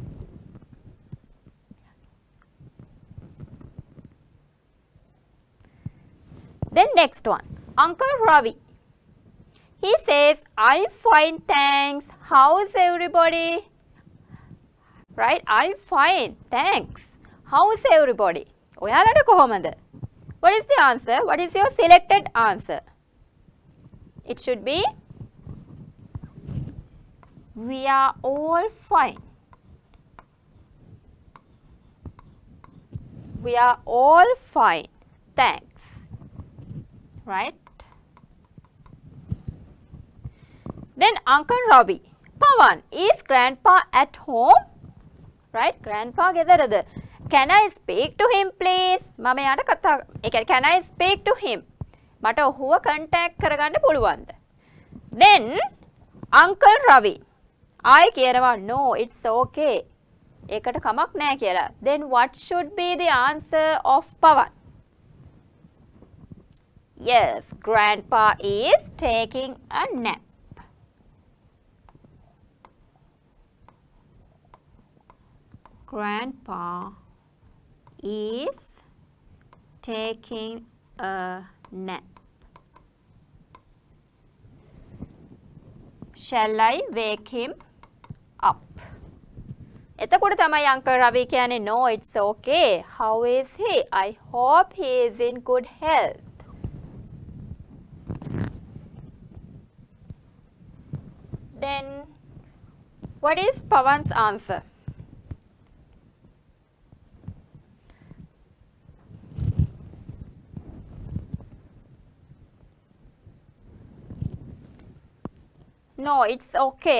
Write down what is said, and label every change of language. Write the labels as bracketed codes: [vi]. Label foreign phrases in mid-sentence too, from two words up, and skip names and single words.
[en] Then next one, Uncle Ravi. He says, I'm fine, thanks. How's everybody? Right? I'm fine, thanks. How's everybody? [si] ඔයාලට කොහොමද? [en] What is the answer? What is your selected answer? It should be, we are all fine. We are all fine, thanks. Right? Then Uncle Ravi. Pawan, is Grandpa at home? [si] Right? Grandpa ගෙදරද? [en] Can I speak to him please? [si] මම යාට කතා [en] can I speak to him? [si] මට ඔහුව contact කරගන්න පුළුවන්ද? [en] Then Uncle Ravi. I කියනවා no, it's okay. [si] ඒකට කමක් නැහැ කියලා. [en] Then what should be the answer of Pawan? Yes, Grandpa is taking a nap. Grandpa is taking a nap. Shall I wake him up? [si] එතකොට තමයි Uncle Ravi කියන්නේ [en] no, it's okay. How is he? I hope he is in good health. Then what is Pawan's answer? No, it's okay.